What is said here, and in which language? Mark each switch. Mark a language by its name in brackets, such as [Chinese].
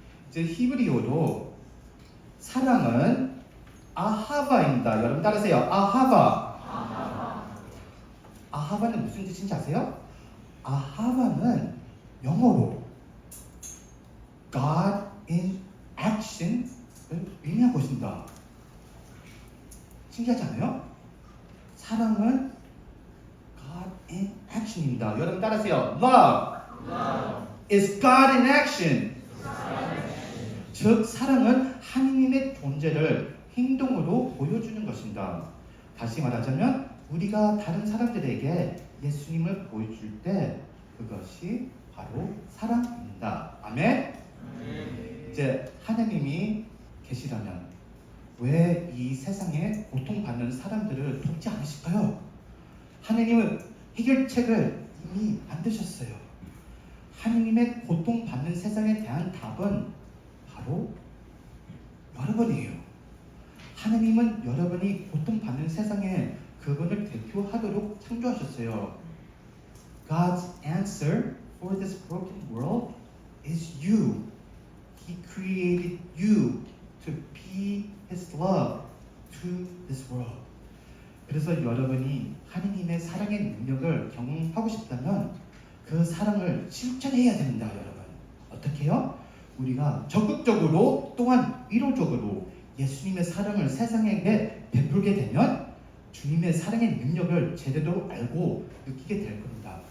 [Korean] 이제 히브리어로 사랑은 아하바입니다. 여러분 따라하세요. 아하바. 아하바는 무슨 뜻인지 아세요? 아하바는 영어로 [English] God in action [Korean] 을 의미하고 있습니다. 신기하지 않아요? 사랑은 [English] God in action [Korean] 입니다. 여러분 따라하세요. [English] Love is God in action. [Korean] 즉 사랑은 하느님의 존재를 행동으로 보여주는 것입니다. 다시 말하자면 우리가 다른 사람들에게 예수님을 보여줄 때 그것이 바로 사랑입니다. 아멘? 이제 하나님이 계시다면 왜 이 세상에 고통받는 사람들을 돕지 않으실까요? 하나님은 해결책을 이미 만드셨어요. 하나님의 고통받는 세상에 대한 답은 바로 여러분이에요. 하나님은 여러분이 고통받는 세상에 그분을 대표하도록 창조하셨어요. [English] God's answer for this broken world is you. He created you to be His love to this world. [Korean] 그래서 여러분이 하나님의 사랑의 능력을 경험하고 싶다면 그 사랑을 실천해야 됩니다. 여러분 어떻게 해요? 우리가 적극적으로 또한 위로적으로 예수님의 사랑을 세상에게 베풀게 되면 주님의 사랑의 능력을 제대로 알고 느끼게 될 겁니다.